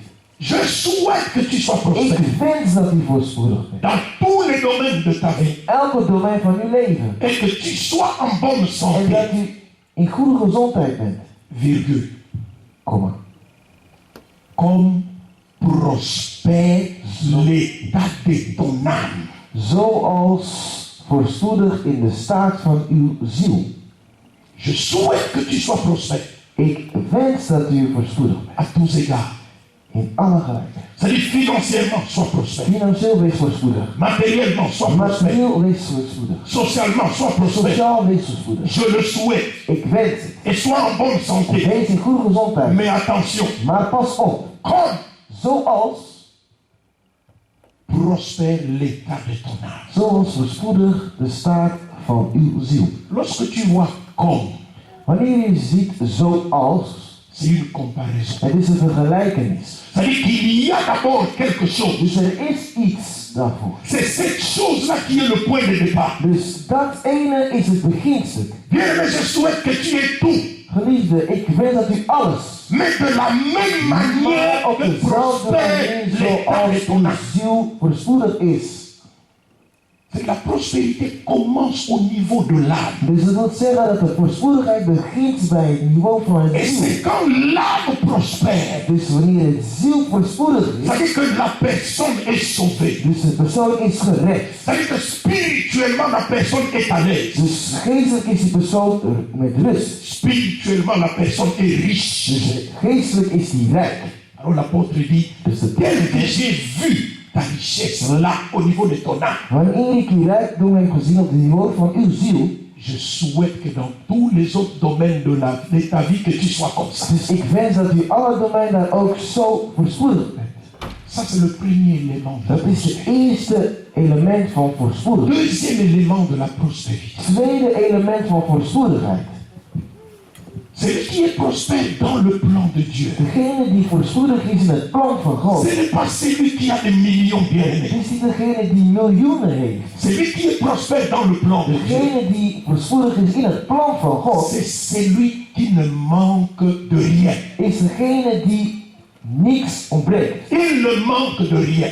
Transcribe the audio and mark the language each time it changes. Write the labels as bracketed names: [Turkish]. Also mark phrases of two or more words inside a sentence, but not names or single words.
[French] Je souhaite que tu sois [Dutch] Ik [French] prospère. [Dutch] wens dat u voorspoedig bent. [French] Dans tous les domaines de ta vie. [Dutch] Elke domein van uw leven. [French] Et que tu sois en bonne [Dutch] En [French] santé. [Dutch] dat u in goede gezondheid bent. [French] Virgule. [Dutch] Komma. [French] Comme prospère l'état de ton âme. [Dutch] zoals voorspoedig in de staat van uw ziel. [French] Je souhaite que tu sois prospère [Dutch] Ik wens dat u voorspoedig bent. [French] à tous égards. [Dutch] In alle gelijkheid. [French] C'est-à-dire financièrement, sois prospère. [Dutch] Financieel wees voorspoedig. [French] Matériellement, sois prospère. [Dutch] Materieel wees voorspoedig. [French] Socialement, sois prospère. [Dutch] Sociaal wees voorspoedig. [French] Je le souhaite. [Dutch] Ik wens het. [French] Et sois en bonne santé. [Dutch] Wees in goede gezondheid. [French] Mais attention, [Dutch] Maar pas op. [French] comme [Dutch] Zoals [French] prospère l'état de ton âme. [Dutch] Zoals voorspoedig de staat van uw ziel. [French] Lorsque tu vois comme, [Dutch] Wanneer je ziet zoals, [French] c'est une comparaison. [Dutch] het is een vergelijkenis. [French] C'est-à-dire qu'il y a d'abord quelque chose. [Dutch] Dus er is iets daarvoor. [French] C'est cette chose-là qui est le point de départ. [Dutch] Dus dat ene is het beginstuk. [French] Bien, mais je souhaite que tu aies tout. [Dutch] Geliefde, ik wens dat u alles, [French] Mais de la même [Dutch] maar [French] manière [Dutch] op [French] que [Dutch] dezelfde [French] prospère [Dutch] manier [French] l'état de [Dutch] zoals [French] ton [Dutch] uw [French] âme. [Dutch] ziel voorspoedig is. [French] C'est que la prospérité commence au niveau de l'âme. [Dutch] Dus dat wil zeggen dat de voorspoedigheid begint bij het niveau van het [French] Et [Dutch] ziel. [French] c'est quand l'âme prospère, [Dutch] Dus wanneer het ziel voorspoedig is, [French] c'est-à-dire que la personne est sauvée. [Dutch] dus de persoon is gered. [French] C'est-à-dire que spirituellement la personne est à l'aise. [Dutch] Dus geestelijk is die persoon met rust. [French] Spirituellement la personne est riche. [Dutch] Dus geestelijk is die rijk. [French] Alors l'apôtre dit, [Dutch] Dus de [French] tel que [Dutch] tekst [French] j'ai vu ta richesse là au niveau de ton âme, [Dutch] wanneer ik die rijkdom heb gezien op het niveau van uw ziel, [French] je souhaite que dans tous les autres domaines de ta vie, que tu sois comme ça. [Dutch] dus ik wens dat u alle domeinen daar ook zo voorspoedig bent. [French] Ça c'est le premier élément. [Dutch] Dat is het eerste element van voorspoedigheid. [French] Deuxième élément de la prospérité. [Dutch] Tweede element van voorspoedigheid. [French] Celui qui est prospère dans le plan de Dieu. [Dutch] Degene die voorspoedig is in het plan van God, [French] Ce n'est pas celui qui a des millions bien aimés. [Dutch] is niet degene die miljoenen heeft. [French] Celui qui est prospère dans le plan de Dieu. [Dutch] Degene die voorspoedig is in het plan van God, [French] C'est celui qui ne manque de rien. [Dutch] is degene die niks ontbreekt. [French] Il ne manque de rien.